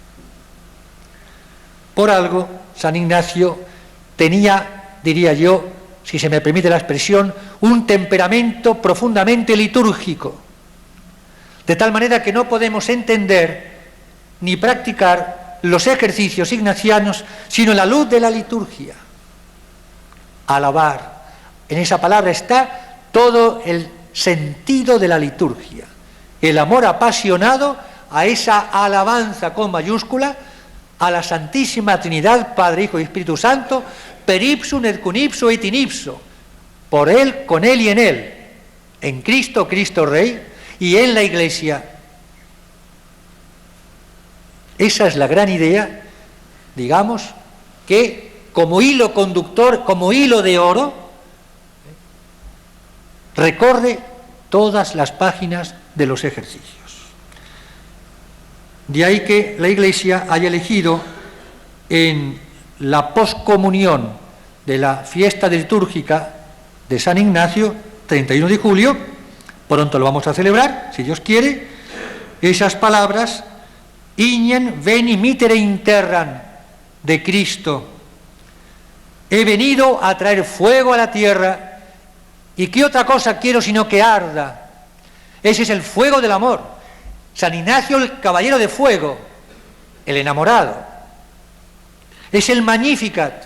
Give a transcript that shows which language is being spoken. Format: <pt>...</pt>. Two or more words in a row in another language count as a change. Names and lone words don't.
<es>Por algo, San Ignacio tenía, diría yo, si se me permite la expresión, un temperamento profundamente litúrgico, de tal manera que no podemos entender ni practicar los ejercicios ignacianos sino en la luz de la liturgia. Alabar. En esa palabra está todo el sentido de la liturgia, el amor apasionado a esa alabanza con mayúscula a la Santísima Trinidad, Padre, Hijo y Espíritu Santo,</es> <la>per ipsum et cum ipso et in ipso,</la> <es>por Él, con Él y en Él, en Cristo, Cristo Rey, y en la Iglesia. Esa es la gran idea, digamos, que como hilo conductor, como hilo de oro, recorre todas las páginas de los ejercicios. De ahí que la Iglesia haya elegido en la poscomunión de la fiesta litúrgica de San Ignacio, 31 de julio, pronto lo vamos a celebrar, si Dios quiere, esas palabras,</es> <la>Ignem veni mittere in terram,</la> <es>de Cristo. He venido a traer fuego a la tierra, y qué otra cosa quiero sino que arda. Ese es el fuego del amor. San Ignacio, el caballero de fuego, el enamorado. Es el Magnificat.</es>